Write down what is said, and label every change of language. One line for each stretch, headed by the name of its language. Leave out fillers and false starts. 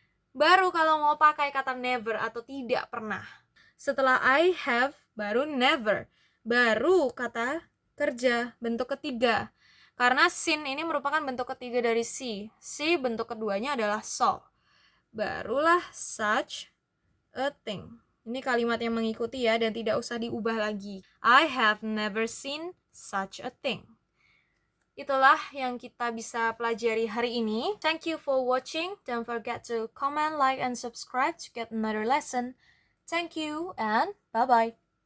Indonesian: Baru kalau mau pakai kata never atau tidak pernah. Setelah I have, baru never. Baru kata kerja, bentuk ketiga. Karena seen ini merupakan bentuk ketiga dari see. See bentuk keduanya adalah saw. Barulah
English: such a thing.
Indonesian: Ini kalimat yang mengikuti ya dan tidak usah diubah lagi.
English: I have never seen such a thing.
Indonesian: Itulah yang kita bisa pelajari hari ini.
English: Thank you for watching. Don't forget to comment, like, and subscribe to get another lesson. Thank you and bye-bye.